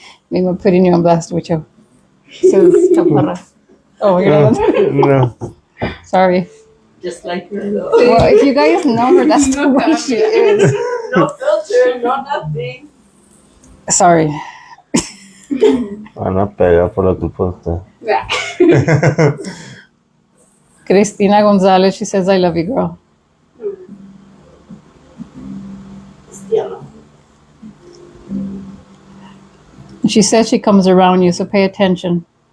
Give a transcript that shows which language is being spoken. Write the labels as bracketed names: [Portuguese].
[English] Maybe I'm putting you on blast with you. Says Chaparra. Oh, you're not. No. Sorry. Just like her, though. Well, if you guys know her, that's the way she is. No filter, no nothing. Sorry. [Spanish] Van a pegar por la culpa de [English] Yeah. [Spanish] usted. [English] Cristina Gonzalez, she says, I love you, girl. Cristiano. She says she comes around you, so pay attention.